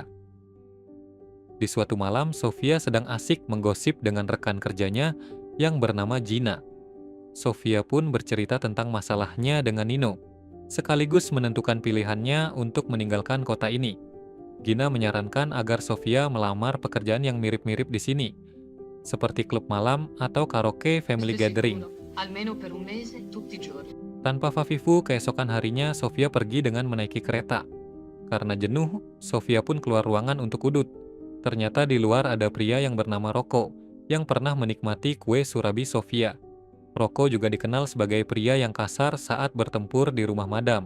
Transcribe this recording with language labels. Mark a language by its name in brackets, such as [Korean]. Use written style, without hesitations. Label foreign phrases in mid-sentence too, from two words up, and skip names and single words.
[Indonesian] Di suatu malam, Sofia sedang asik menggosip dengan rekan kerjanya yang bernama Gina. Sofia pun bercerita tentang masalahnya dengan Nino, sekaligus menentukan pilihannya untuk meninggalkan kota ini. Gina menyarankan agar Sofia melamar pekerjaan yang mirip-mirip di sini, seperti klub malam atau karaoke [English] family gathering. [Italian] Almeno per un mese, tutti i giorni. [Indonesian] Tanpa Fafifu, keesokan harinya Sofia pergi dengan menaiki kereta. Karena jenuh, Sofia pun keluar ruangan untuk udut. Ternyata di luar ada pria yang bernama Rocco, yang pernah menikmati kue surabi Sofia. Rocco juga dikenal sebagai pria yang kasar saat bertempur di rumah Madam.